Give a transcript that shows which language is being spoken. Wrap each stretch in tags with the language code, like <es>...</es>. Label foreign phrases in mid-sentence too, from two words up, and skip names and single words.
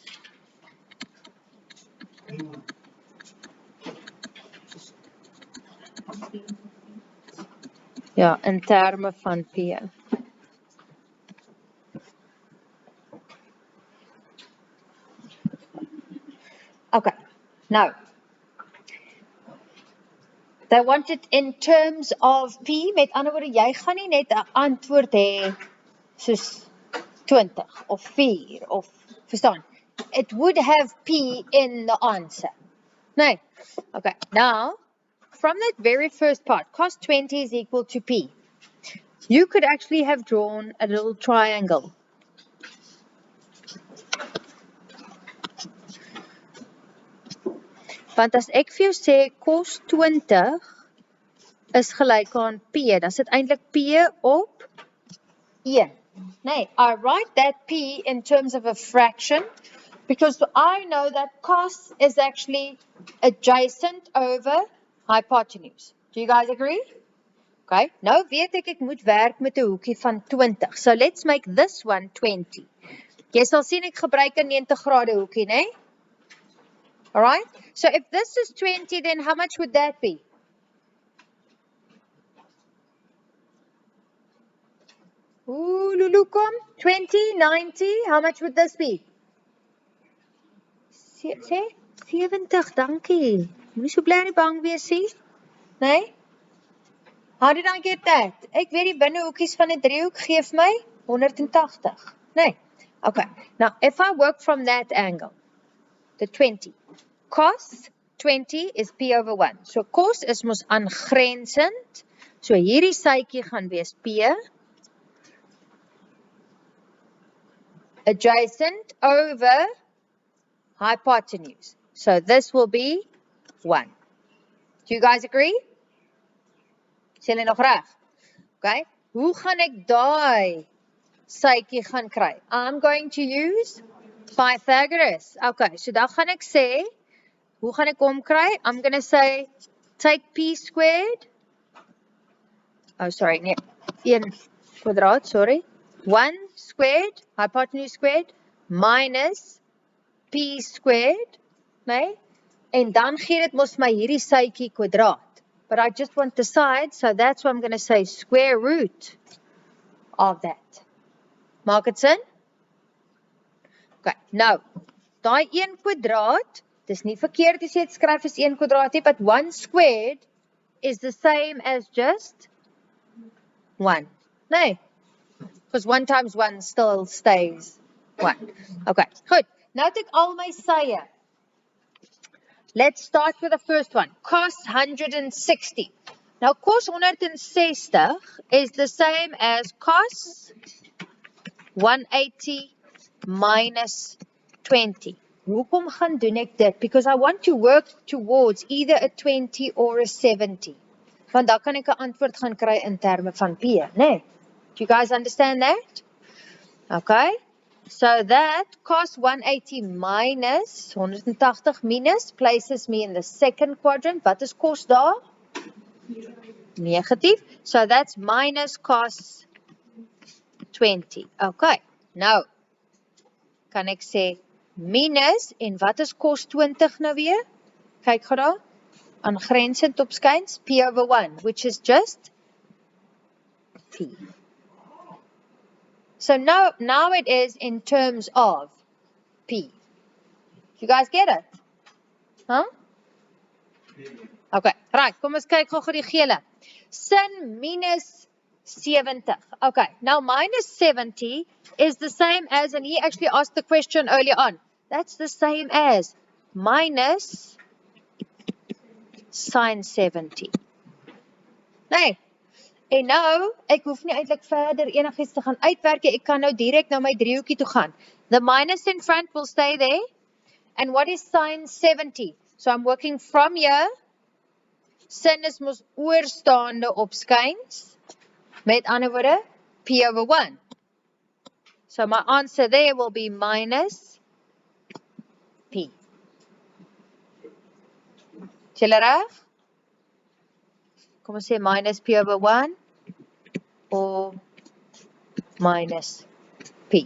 <af>Ja, in terme van P. Okay. Nou.</af> <en>They want it in terms of P.</en> <af>Met ander woorde, jy gaan nie net 'n antwoord hê soos 20 of 4 of verstaan.</af> <en>It would have P in the answer.</en> <af>Nee. Okay.</af> <en>Now, from that very first part, cos 20 is equal to P. You could actually have drawn a little triangle.</en> <af>Want as ek vir jou sê cos 20 is gelyk aan P, dan is dit eintlik P op 1. Nee,</af> <en>I write that P in terms of a fraction because I know that cos is actually adjacent over hypotenuse. Do you guys agree?</en> <af>Okay, nou weet ek moet werk met 'n hoekie van 20.</af> <en>So let's make this one 20.</en> <af>Jy sal sien ek gebruik 'n 90 grade hoekie, né?</af> <en>Alright, so if this is 20, then how much would that be? Lukom, 20, 90, how much would this be? Say, 70,</en> <af>dankie. Moenie so bly nie bang wees nie. Nee?</af> <en>How did I get that?</en> <af>Ek weet die binnehoekies van 'n driehoek gee vir my 180. Nee. Okay.</af> <en>Now, if I work from that angle, the 20, cos 20 is P over 1. So,</en> <af>cos is mos aangrensend. So, hierdie sytjie gaan wees P</af> <en>adjacent over hypotenuse. So, this will be 1. Do you guys agree?</en> <af>Is julle nog reg? Okay. Hoe gaan ek daai sytjie gaan kry?</af> <en>I'm going to use Pythagoras.</en> <af>Okay, so dan gaan ek sê, hoe gaan ek hom kry?</af> <en>I'm going to say, take P squared. Oh, sorry,</en> <af>nee, 1 kwadraat, sorry.</af> <en>1 squared, hypotenuse squared, minus P squared,</en> <af>nee? En dan gee dit mos my hierdie sytjie kwadraat.</af> <en>But I just want the side, so that's why I'm going to say square root of that.</en> <af>Maak dit sin? Okay, nou, daai 1 kwadraat, dis nie verkeerd as jy dit skryf as 1 kwadraat nie,</af> <en>but 1 squared is the same as just 1. Nee, because 1 times 1 still stays 1.</en> <af>Okay, goed. Nou het ek al my sye.</af> <en>Let's start with the first one. Cos 160. Now, cos 160 is the same as cos 180 minus 20.</en> <af>Hoekom gaan doen ek dit?</af> <en>Because I want to work towards either a 20 or a 70.</en> <af>Want dan kan ek 'n antwoord gaan kry in terme van P, né?</af> <en>Do you guys understand that? Okay. So that cos 180 minus 180 minus places me in the second quadrant.</en> <af>Wat is cos daar? Negatief.</af> <en>So that's minus cos 20. Okay.</en> <af>Nou kan ek sê minus en wat is cos 20 nou weer? Kyk gou daar. Aangrensend op skyns P</af> <en>over 1, which is just P. So now it is in terms of P. You guys get it? Huh? Okay, right.</en> <af>Kom ons kyk gou die gele. Sin minus 70.</af> <en>Okay, now minus 70 is the same as, and he actually asked the question earlier on, that's the same as minus sin 70.</en> <af>Nee. En nou, ek hoef nie eintlik verder enigiets te gaan uitwerk, ek kan nou direk na my driehoekie toe gaan.</af> <en>The minus in front will stay there. And what is sin 70? So I'm working from here.</en> <af>Sin is mos oorstaande op skyns. Met ander woorde,</af> <en>P over 1. So my answer there will be minus P.</en> <af>Is julle reg? Kom ons sê minus P</af> <en>over 1 or minus P.</en>